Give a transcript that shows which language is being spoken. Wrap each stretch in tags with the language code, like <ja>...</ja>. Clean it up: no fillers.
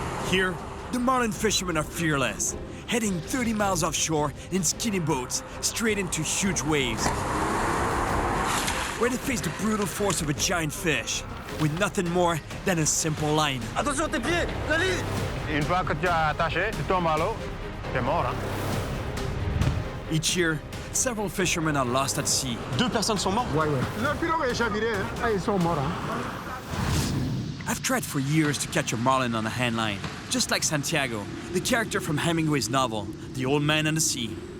<en>Here, the marlin fishermen are fearless, heading 30 miles offshore in skinny boats straight into huge waves, where they face the brutal force of a giant fish with nothing more than a simple line.</en> <fr>Attention tes pieds, la ligne. Une fois que tu as attaché, tu tombes à l'eau, t'es mort. Hein?</fr> <en>Each year, several fishermen are lost at sea.</en> <fr>2 personnes sont mortes. Ouais. Le pirogue est chaviré, hein? Ah, ils sont morts. Hein?</fr> <en>I've tried for years to catch a marlin on a handline, just like Santiago, the character from Hemingway's novel, The Old Man and the Sea.</en>